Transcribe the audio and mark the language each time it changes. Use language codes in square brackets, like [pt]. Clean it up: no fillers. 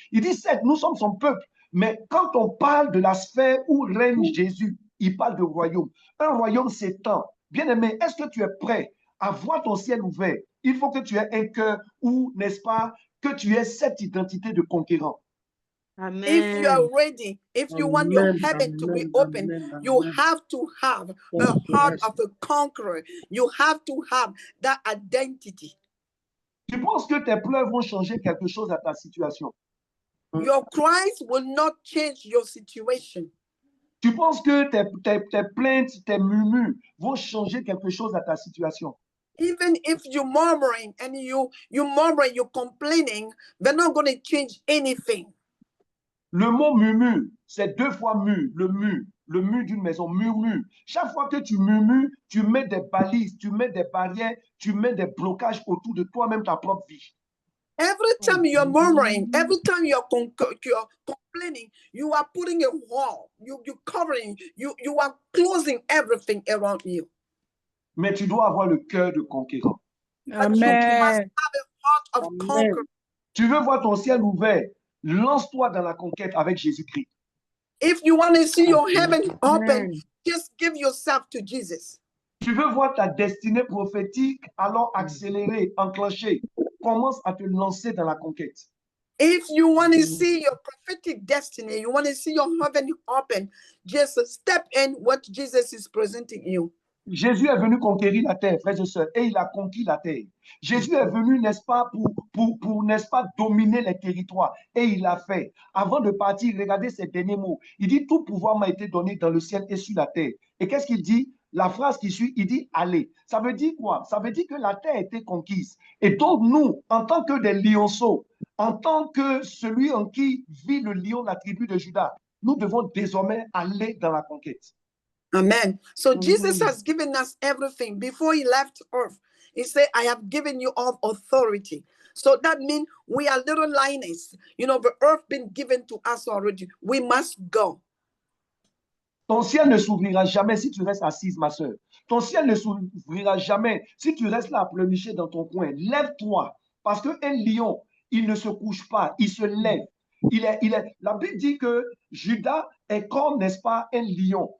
[fr] Il dit, certes, nous sommes son peuple. Mais quand on parle de la sphère où règne Jésus, il parle de royaume. Un royaume s'étend. Bien-aimé, est-ce que tu es prêt à voir ton ciel ouvert? Il faut que tu aies un cœur où, n'est-ce pas, que tu aies cette identité de conquérant. Amen. [en] If you are ready, if you want your heaven to be open, you have to have a heart of a conqueror. You have to have that identity. [fr] Tu penses que tes pleurs vont changer quelque chose à ta situation? [en] Your cries will not change your situation. [fr] Tu penses que tes plaintes, tes murmures vont changer quelque chose à ta situation? [en] Even if you're murmuring and you're complaining, they're not going to change anything. [fr] Le mot murmure, c'est deux fois mur, le mur d'une maison, murmure. Chaque fois que tu murmures, tu mets des balises, tu mets des barrières, tu mets des blocages autour de toi-même, ta propre vie. [en] Every time you're murmuring, every time you're complaining, you are putting a wall, you're covering, you are closing everything around you. [fr] Mais tu dois avoir le cœur de conquérant. [en] But you must have a heart of conqueror. [fr] Tu veux voir ton ciel ouvert, lance-toi dans la conquête avec Jésus-Christ. [en] If you want to see your heaven open, just give yourself to Jesus. [fr] Tu veux voir ta destinée prophétique, alors accélérer, enclencher. Commence à te lancer dans la conquête. [en] If you want to see your prophetic destiny, you want to see your heaven open, just step in what Jesus is presenting you. [fr] Jésus est venu conquérir la terre, frères et sœurs, et il a conquis la terre. Jésus est venu, n'est-ce pas, pour n'est-ce pas, dominer les territoires, et il l'a fait. Avant de partir, regardez ces derniers mots. Il dit, tout pouvoir m'a été donné dans le ciel et sur la terre. Et qu'est-ce qu'il dit? La phrase qui suit, il dit, allez. Ça veut dire quoi? Ça veut dire que la terre a été conquise. Et donc, nous, en tant que des lionceaux, en tant que celui en qui vit le lion de la tribu de Juda, nous devons désormais aller dans la conquête. Amen. [en] So Jesus has given us everything. Before he left earth, he said, I have given you all authority. So that means we are little lioness. You know, the earth been given to us already. We must go. [fr] Ton ciel ne s'ouvrira jamais si tu restes assise, ma soeur. Ton ciel ne s'ouvrira jamais si tu restes là à pleurnicher dans ton coin. Lève-toi, parce qu'un lion, il ne se couche pas, il se lève. La Bible dit que Judas est comme, n'est-ce pas, un lion.